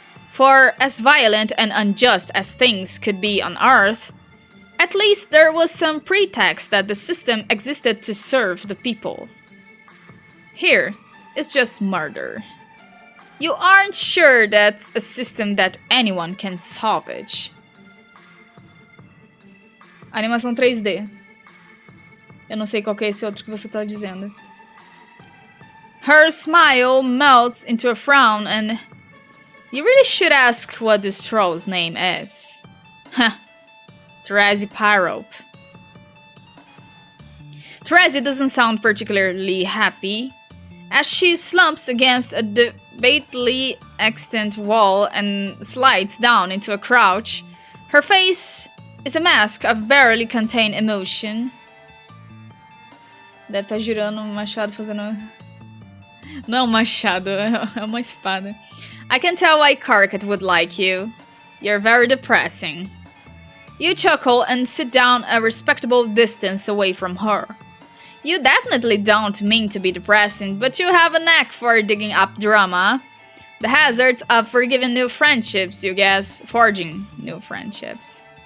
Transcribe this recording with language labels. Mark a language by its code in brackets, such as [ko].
[en] For as violent and unjust as things could be on Earth, at least there was some pretext that the system existed to serve the people. Here, it's just murder. You aren't sure that's a system that anyone can salvage. [pt] Animação 3D. Eu não sei qual que é esse outro que você tá dizendo. [en] Her smile melts into a frown and... You really should ask what this troll's name is. Huh. Therese Pyrope. Therese doesn't sound particularly happy as she slumps against a debatably extant wall and slides down into a crouch. Her face is a mask of barely contained emotion. [pt] Deve estar girando um machado fazendo... Não é um machado, é uma espada. [en] I can tell why Karkat would like you. You're very depressing. You chuckle and sit down a respectable distance away from her. You definitely don't mean to be depressing, but you have a knack for digging up drama. The hazards of forgiving new friendships, you guess. Forging new friendships.